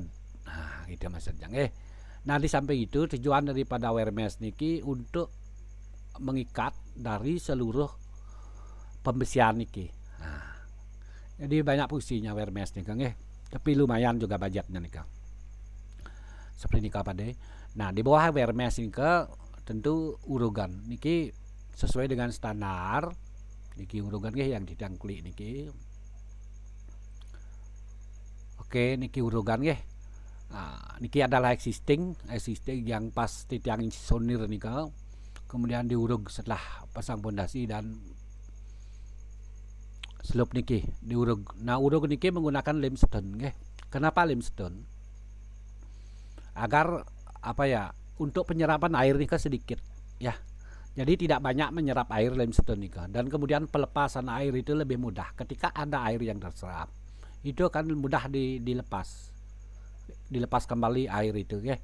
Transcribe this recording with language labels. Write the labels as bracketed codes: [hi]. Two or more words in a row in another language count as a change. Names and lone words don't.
[id] Nah, itu maksudnya nggih. Nah, di samping itu tujuan daripada [en] wear mesh [id] niki untuk mengikat dari seluruh pembesian niki. Nah, jadi banyak fungsinya [en] wear mesh [id] nih Kang tapi lumayan juga budgetnya nih Kang. Seperti ini pada. Nah, di bawah [en] wear mesh [id] ini tentu urugan niki sesuai dengan standar niki urugan yang ditangkli niki. Oke, niki urugan Niki adalah existing yang pas titiang sonir nika, kemudian diurug setelah pasang pondasi dan slope niki diurug. Nah, urug niki menggunakan limestone, nggih. Kenapa limestone? Agar apa ya? Untuk penyerapan air nika sedikit, ya. Jadi tidak banyak menyerap air limestone nika, dan kemudian pelepasan air itu lebih mudah ketika ada air yang terserap. Itu akan mudah dilepas kembali air itu, ya.